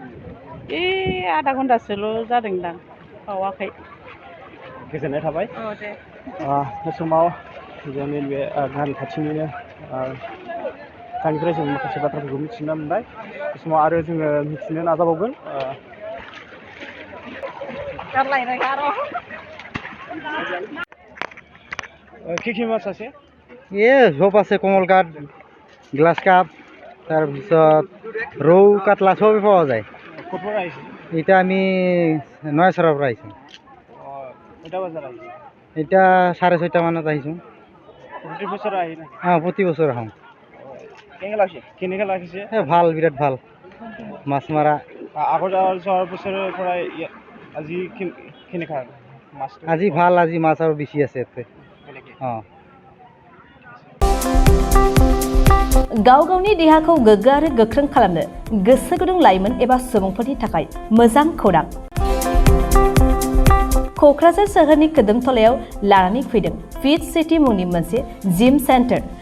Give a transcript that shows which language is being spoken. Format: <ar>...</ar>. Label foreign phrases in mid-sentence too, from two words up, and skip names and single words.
<brx>आधा घन्टासोल' जादोंदां, बावाखै। गोजोननाय थाबाय। औ, दे। बे समाव जोंनि बे गामि खाथिनिनो बिथांनिफ्राय जों माखासे बाथ्राफोरखौ मिथिनो मोनबाय। बे समाव आरो जोङो मिथिनो नाजाबावगोन।</brx> <as>কি মাছ আছে? চব আছে, কমল কাঠ, গ্লাছ কাপ, তাৰপিছত ৰৌ, কাতলা চবেই পোৱা যায়। ক'ৰ পৰা আহিছে? এতিয়া আমি নয়াচৰৰ পৰা আহিছোঁ। কেইটা বজাত আহিছে? এতিয়া 6:30 মানত আহিছোঁ। প্ৰতি বছৰ আহি না? প্ৰতি বছৰ আহোঁ। কেনেকৈ লাগিছে? ভাল, বিৰাট ভাল মাছ মাৰা। আগৰ যোৱা বছৰৰ পৰা আজি কেনেকুৱা মাছ? আজি ভাল, আজি মাছ আৰু বেছি আছে ইয়াতে।</as> <brx>गाव गावनि देहाखौ गोग्गो आरो गोख्रों खालामनो गोसो गुदुं लाइमोन एबा सुबुंफोरनि थाखाय मोजां खौरां। क'क्राझार सोहोरनि खोदोमथलायाव लानानै फैदों फिट सिटी मुंनि मोनसे जिम सेन्टार।</brx>